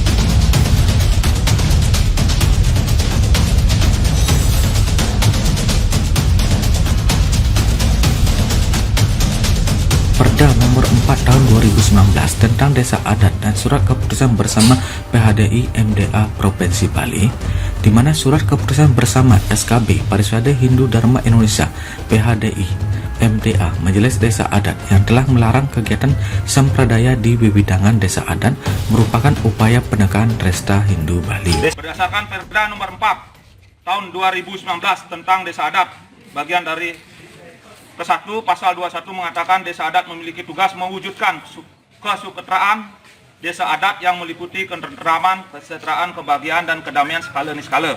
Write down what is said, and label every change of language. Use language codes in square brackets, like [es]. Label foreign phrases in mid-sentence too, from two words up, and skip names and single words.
[id] Perda nomor 4 tahun 2019 tentang Desa Adat dan surat keputusan bersama PHDI MDA Provinsi Bali, di mana surat keputusan bersama SKB Parisade Hindu Dharma Indonesia PHDI MDA Majelis Desa Adat yang telah melarang kegiatan sampradaya di Wiwidangan Desa Adat merupakan upaya penegakan Resta Hindu Bali. Berdasarkan Perda nomor 4 tahun 2019 tentang Desa Adat, bagian dari ke-1 pasal 21 mengatakan Desa Adat memiliki tugas mewujudkan kesejahteraan Desa Adat yang meliputi ketentraman, kesejahteraan, kebahagiaan, dan kedamaian skala niskala.